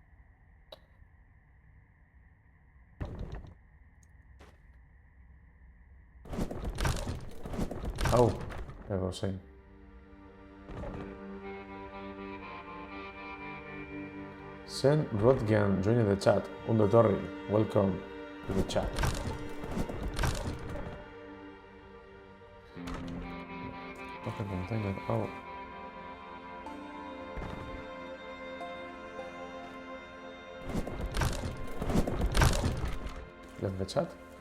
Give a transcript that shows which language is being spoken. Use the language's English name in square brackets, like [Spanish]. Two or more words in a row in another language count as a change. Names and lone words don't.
[Basque] Hau, edo zein. [English] Sen Rodgian joined the chat. [Basque] Ondo etorri, [English] welcome to the chat. Okay, container, hau. Left the chat?